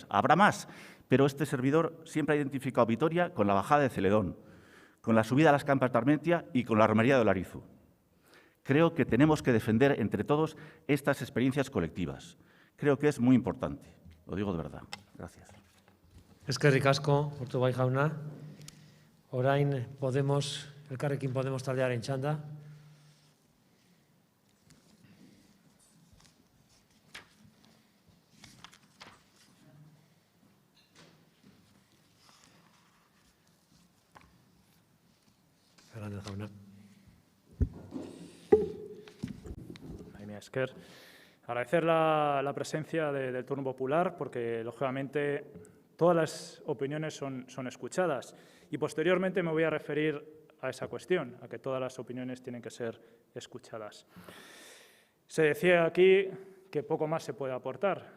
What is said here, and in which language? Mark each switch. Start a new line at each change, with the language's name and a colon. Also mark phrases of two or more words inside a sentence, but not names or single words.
Spanish: Habrá más, pero este servidor siempre ha identificado Vitoria con la bajada de Celedón, con la subida a las Campas de Armentia y con la romería de Olarizu. Creo que tenemos que defender entre todos estas experiencias colectivas. Creo que es muy importante. Lo digo de verdad. Gracias.
Basque: Eskerrik asko, Urtubay jauna. Orain Podemos, Elkarrekin Podemos taldearen txanda. Fernández jauna. Esker.
Spanish: Agradecer la presencia del turno popular porque, lógicamente, todas las opiniones son escuchadas. Y posteriormente me voy a referir a esa cuestión, a que todas las opiniones tienen que ser escuchadas. Se decía aquí que poco más se puede aportar.